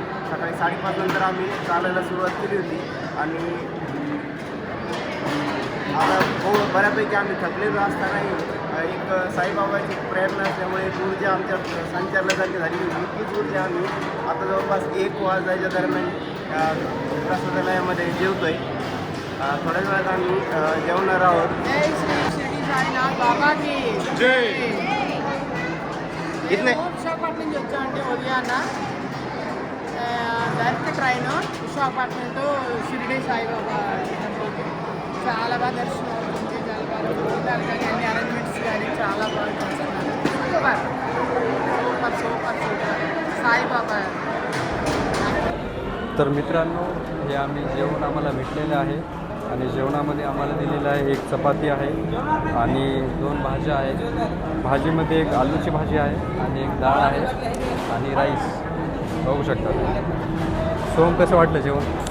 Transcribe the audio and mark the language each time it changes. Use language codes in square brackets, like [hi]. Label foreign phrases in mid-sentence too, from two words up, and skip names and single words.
[mr] सकाळी 5:30 नंतर आम्ही चालायला सुरुवात केली होती. आणि आता बऱ्यापैकी आम्ही थकलेलो असतानाही एक साईबाबाची प्रेरणा असल्यामुळे एक ऊर्जा आमच्या संचारल्यासारखी झाली होती. इतकीच ऊर्जा आम्ही आता जवळपास 1 वाजायच्या दरम्यान प्रसादालयामध्ये जेवतोय. थोड्या वेळात आम्ही जेवणार आहोत. बाबा की जय. [te] ఇట్లే విశాఖపట్నం నుంచి వచ్చామండి ఉదయాన్న డైరెక్ట్ ట్రైన్ విశాఖపట్నం టు షిరిడి సాయిబాబా టెంపుల్కి. చాలా బాగా దర్శనం అవుతుంది. చాలా బాగా భోజనాలు కానీ అన్ని అరేంజ్మెంట్స్ కానీ చాలా బాగా చేస్తున్నారు. సూపర్ సూపర్ సూపర్ సూపర్ సాయిబాబా. [mr] तर मित्रांनो, हे आम्ही जेवण आम्हाला भेटलेलं आहे. आणि जेवणामध्ये आम्हाला दिलेलं आहे 1 चपाती आहे आणि 2 भाज्या आहेत. भाजीमध्ये एक आलूची भाजी आहे आणि एक डाळ आहे आणि राईस. बघू शकता तुम्ही. सोम कसं वाटलं जेवण?